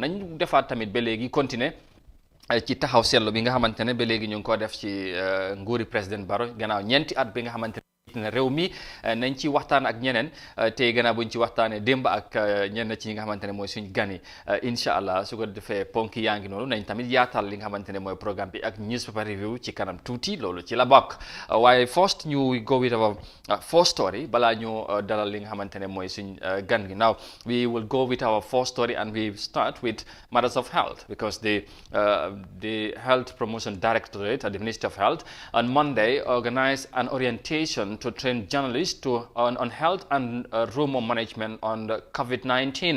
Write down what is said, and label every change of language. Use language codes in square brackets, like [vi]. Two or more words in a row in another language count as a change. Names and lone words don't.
[wo] nañ defaat tamit ba léegi continuer ci taxaw seetlu bi nga xamante ne ba léegi ñu ngi ko def ci nguuri président Barrow gannaaw ñeenti at bi nga xamante ne réew mi nañ ci waxtaan ak ñeneen tey gannaaw buñ ci waxtaanee démb ak ñenn ci ñi nga xamante ne mooy suñ gani [ar] إن شاء الله [wo] su ko defee ponk yaa ngi noonu. nañ tamit yaatal li nga xamante ne mooy programme bi ak [en] newspaper review [wo] ci kanam tuuti, loolu ci la bokk. waaye first ñu [en] go with our first story [wo] balaa ñu dalal li nga xamante ne mooy suñ gan gi. [en] Now we will go with our first story and we start with matters of health, because the Health Promotion Directorate at the Ministry of Health on Monday organized an orientation to train journalists on health and rumor management on the COVID-19.